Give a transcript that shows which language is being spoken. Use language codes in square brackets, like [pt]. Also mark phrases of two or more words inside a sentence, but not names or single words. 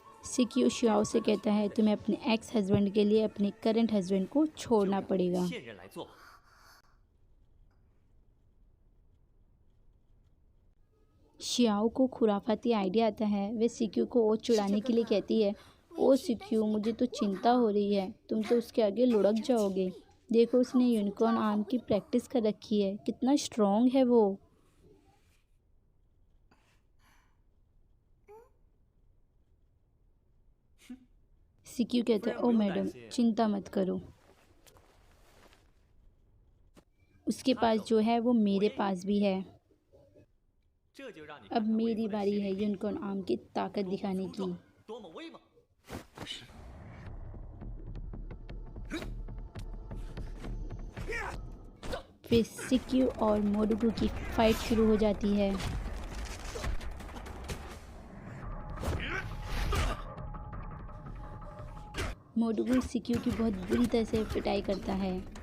[hi] सिक्यू शियाओ से कहता है तुम्हें अपने [en] ex husband [hi] के लिए अपने [en] current husband [hi] को छोड़ना पड़ेगा। [zh] 现任来做。 [hi] शियाओ को खुराफाती आइडिया आता है। वे सिक्यू को और चिढ़ाने के लिए कहती है, ओ सिक्यू, मुझे तो चिंता हो रही है, तुम तो उसके आगे लुढ़क जाओगे। देखो उसने यूनिकॉर्न आर्म की प्रैक्टिस कर रखी है, कितना स्ट्रॉन्ग है वो। सिक्यू कहता है, ओ मैडम चिंता मत करो, उसके पास जो है वो मेरे पास भी है। [zh] 这就让你 [hi] अब [zh] 看看贵 [hi] मेरी [zh] 族的 [hi] बारी [zh] 实 [hi] है [zh] 力 [hi] यूनिकॉर्न आर्म की ताकत [zh] 多么 [hi] दिखाने [zh] 粗 [hi] की। [zh] 壮，多么威猛！ [hi] फिर सिक्यू और मोडुगु की फाइट शुरू हो जाती है। मोडुगु सिक्यू की बहुत बुरी तरह से पिटाई करता है।